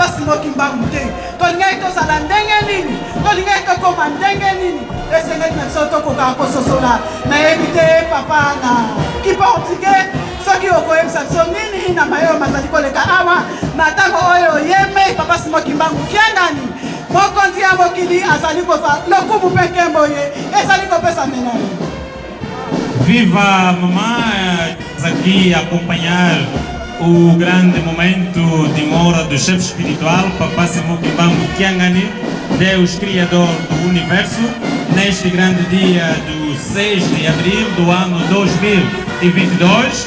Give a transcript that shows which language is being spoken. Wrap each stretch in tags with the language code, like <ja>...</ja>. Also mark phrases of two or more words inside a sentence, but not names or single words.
<ln>Simoki Mbangu te tolingai tozala ndenge nini tolingai tokoma ndenge nini esengeli na biso tokokaka kososola nayebi te papa na kiportugais soki okoyebisa biso nini na mayo mazali koleka awa na ntango oyo yeme papa Simoki Mbangu kiangani mokonzi ya mokili azali kozwa lokumu mpe nkembo ye ezali kopesa mena ye.</ln> <pt>Viva mamãe, aqui acompanhar o grande momento de honra do chefe espiritual, Papa Simoki Mbangu Kiangani, Deus Criador do Universo, neste grande dia do 6 de abril do ano 2022.</pt>